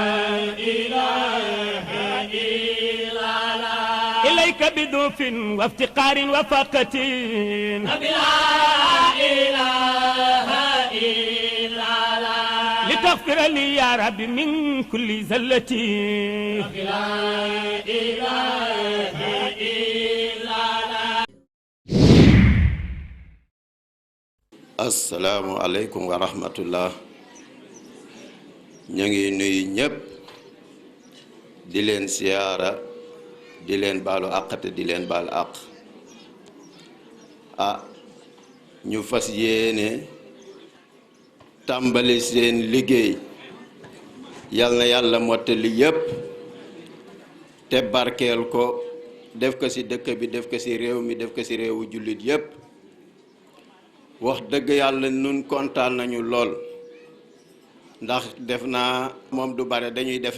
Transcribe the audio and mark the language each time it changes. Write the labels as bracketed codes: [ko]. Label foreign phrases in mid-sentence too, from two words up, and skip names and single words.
[ar] إله إلا الله إليك بذوف وافتقار وفاقة ربي لا إله إلا الله لتغفر لي يا ربي من كل زلتي ربي لا إله إلا الله. السلام عليكم ورحمة الله. [wo] ñu ngi nuyu ñëpp di leen siyaara di leen baalu àq te di leen baal àq ñu fas yéene tàmbali seen liggéey yal na yàlla mottali yépp te barkeel ko def ko ci dëkk bi def ko ci réew mi def ko ci réewu jullit yépp wax dëgg yàlla nun kontaan nañu lool ndax def naa moom du bare dañuy def